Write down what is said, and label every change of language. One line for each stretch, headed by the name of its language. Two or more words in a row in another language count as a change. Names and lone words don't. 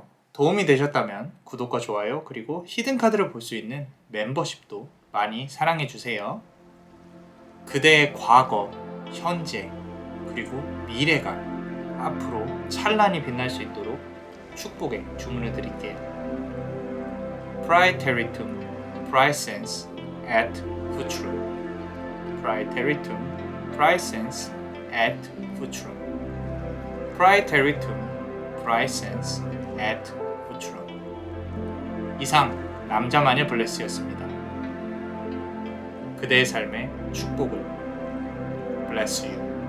Korean: 도움이 되셨다면 구독과 좋아요 그리고 히든 카드를 볼 수 있는 멤버십도 많이 사랑해주세요. 그대의 과거, 현재, 그리고 미래가 앞으로 찬란히 빛날 수 있도록 축복의 주문을 드릴게요.
Latin: Praeteritum, Praesens et Futurum. Praeteritum, Praesens et Futurum. Praeteritum, Praesens et Futurum. 이상 남자만의 블레스였습니다.
Korean: 그대의 삶에 축복을.
English: Bless you.